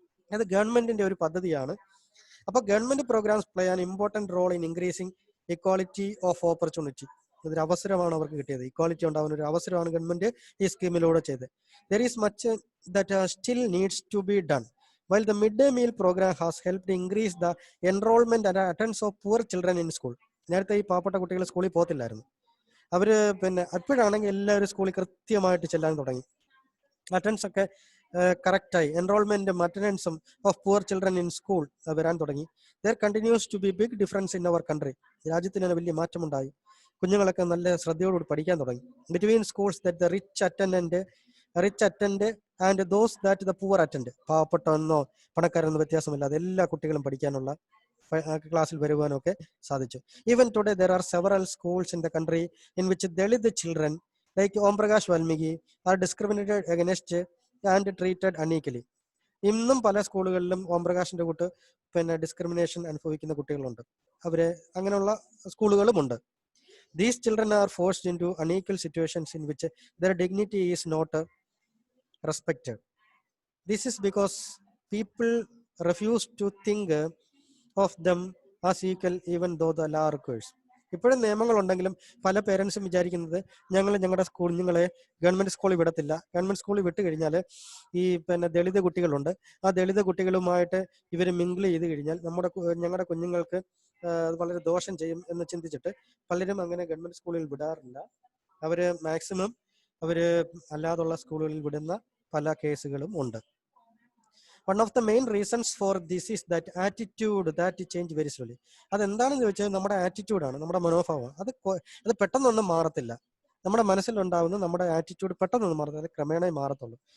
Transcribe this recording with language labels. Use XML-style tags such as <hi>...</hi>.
<ml>അത് ഗവൺമെന്റിന്റെ ഒരു പദ്ധതിയാണ്. അപ്പൊ</ml> <en>Government programs play an important role in increasing equality of opportunity.</en> <ml>ഇതൊരു അവസരമാണ് അവർക്ക് കിട്ടിയത്, ഇക്വാളിറ്റി ഉണ്ടാകുന്ന ഒരു അവസരമാണ് ഗവൺമെന്റ് ഈ സ്കീമിലൂടെ ചെയ്തത്.</ml> <en>There is much that still needs to be done. While the midday meal program has helped increase the enrollment and attendance of poor children in school.</en> <ml>നേരത്തെ ഈ പാവപ്പെട്ട കുട്ടികൾ സ്കൂളിൽ പോകത്തില്ലായിരുന്നു. അവര് പിന്നെ അപ്പോഴാണെങ്കിൽ എല്ലാവരും സ്കൂളിൽ കൃത്യമായിട്ട് ചെല്ലാൻ തുടങ്ങി, അറ്റൻഡൻസ് ഒക്കെ കറക്റ്റായി, എൻറോൾമെന്റും അറ്റൻഡൻസും</ml> <en>of poor children in school</en> <ml>വരാൻ തുടങ്ങി.</ml> <en>There continues to be big difference in our country.</en> <ml>രാജ്യത്തിന് വലിയ മാറ്റമുണ്ടായി, കുഞ്ഞുങ്ങളൊക്കെ നല്ല ശ്രദ്ധയോടുകൂടി പഠിക്കാൻ തുടങ്ങി.</ml> <en>Between schools that the rich attend and those that the poor attend.</en> <ml>പാവപ്പെട്ടെന്നോ പണക്കാരെന്നോ വ്യത്യാസമില്ലാതെ എല്ലാ കുട്ടികളും പഠിക്കാനുള്ള ക്ലാസ്സിൽ വരുവാനും ഒക്കെ സാധിച്ചു.</ml> <en>Even today there are several schools in the country in which Dalit children like Om Prakash Valmiki are discriminated against and treated unequally.</en> <ml>ഇന്നും പല സ്കൂളുകളിലും ഓം പ്രകാശിന്റെ കൂട്ട് പിന്നെ ഡിസ്ക്രിമിനേഷൻ അനുഭവിക്കുന്ന കുട്ടികളുണ്ട്. അവരെ അങ്ങനെയുള്ള സ്കൂളുകളുമുണ്ട്.</ml> <en>These children are forced into unequal situations in which their dignity is not respected. This is because people refuse to think of them as equal even though the law requires.</en> <ml>ഇപ്പോഴും നിയമങ്ങളുണ്ടെങ്കിലും പല പേരൻസും വിചാരിക്കുന്നത് ഞങ്ങളുടെ കുഞ്ഞുങ്ങളെ government സ്കൂളിൽ വിടത്തില്ല, government സ്കൂളിൽ വിട്ട് കഴിഞ്ഞാൽ ഈ പിന്നെ ദളിത് കുട്ടികളുണ്ട്, ആ ദളിത് കുട്ടികളുമായിട്ട് ഇവർ മിങ്കിൾ ചെയ്ത് കഴിഞ്ഞാൽ ഞങ്ങളുടെ കുഞ്ഞുങ്ങൾക്ക് വളരെ ദോഷം ചെയ്യും എന്ന് ചിന്തിച്ചിട്ട് പലരും അങ്ങനെ ഗവൺമെന്റ് സ്കൂളിൽ വിടാറില്ല. അവര് മാക്സിമം അല്ലാതുള്ള സ്കൂളുകളിൽ വിടുന്ന പല കേസുകളും ഉണ്ട്.</ml> <en>One of the main reasons for this is that attitude that change very slowly.</en> <ml>അതെന്താണെന്ന് ചോദിച്ചാൽ നമ്മുടെ ആറ്റിറ്റ്യൂഡാണ്, നമ്മുടെ മനോഭാവം. അത് പെട്ടെന്നൊന്നും മാറത്തില്ല. നമ്മുടെ മനസ്സിലുണ്ടാവുന്ന നമ്മുടെ ആറ്റിറ്റ്യൂഡ് പെട്ടെന്നൊന്നും മാറത്തില്ല, അത് ക്രമേണ മാറത്തുള്ളൂ.</ml>